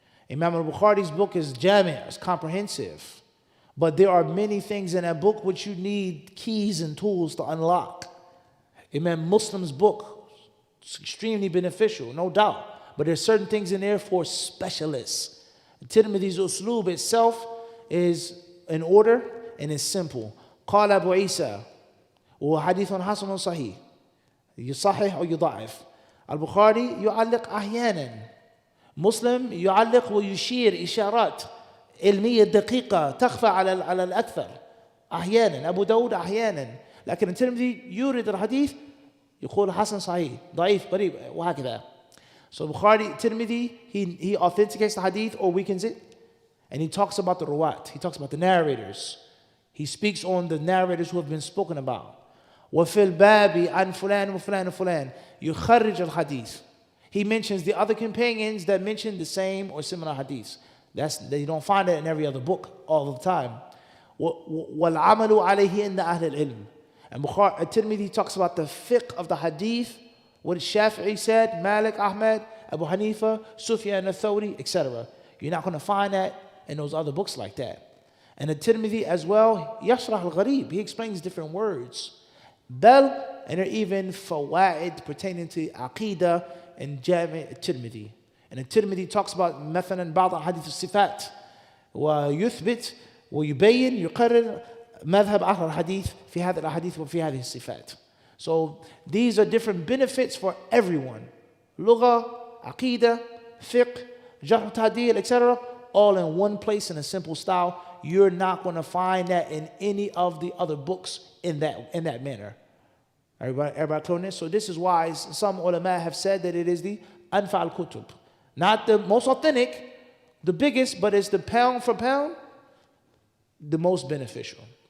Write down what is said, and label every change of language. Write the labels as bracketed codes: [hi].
[en] Imam al-Bukhari's book is jami', it's comprehensive. But there are many things in that book which you need keys and tools to unlock. Imam Muslim's book is extremely beneficial, no doubt. But there's certain things in there for specialists. Tirmidhi's usloob itself is in order and is simple. [ar] قال أبو عيسى وحديث حسن صحيح يصحح أو يضعف. البخاري يعلق أحيانا، مسلم يعلق ويشير إشارات علمية دقيقة تخفى على الأكثر أحيانا، أبو داود أحيانا. لكن الترمذي يورد الحديث يقول حسن صحيح ضعيف قريب وهكذا. [en] So Bukhari, Tirmidhi, he authenticates the hadith or weakens it, and he talks about the ruwat, he talks about the narrators. He speaks on the narrators who have been spoken about. [ar] وفي الباب عن فلان وفلان وفلان يخرج الحديث. [en] He mentions the other companions that mention the same or similar hadiths. You don't find that in every other book all the time. [ar] وَالْعَمَلُ عَلَيْهِ إِنَّ أَهْلَ الْعِلْمِ. [en] And Tirmidhi talks about the fiqh of the hadith, what Shafi'i said, Malik, Ahmed, Abu Hanifa, Sufyan al-Thawri, etc. You're not going to find that in those other books like that. And the Tirmidhi as well, [ar] يشرح الغريب, [en] he explains different words. Bel, and there are even fawaid pertaining to Aqidah and Jami' al-Tirmidhi. And the Tirmidhi talks about [ar] مثلا بعض حديث الصفات ويثبت ويبين يقرر مذهب أهل الحديث في هذه الأحاديث وفي هذه الصفات. [en] So these are different benefits for everyone. [ar] لغة, عقيدة, fiqh, جرح تعديل, etc. [en] all in one place in a simple style. You're not going to find that in any of the other books in that manner. Everybody clear on this? So this is why some ulama have said that it is the [ar] anfa al-kutub. [en] Not the most authentic, the biggest, but it's the pound for pound, the most beneficial.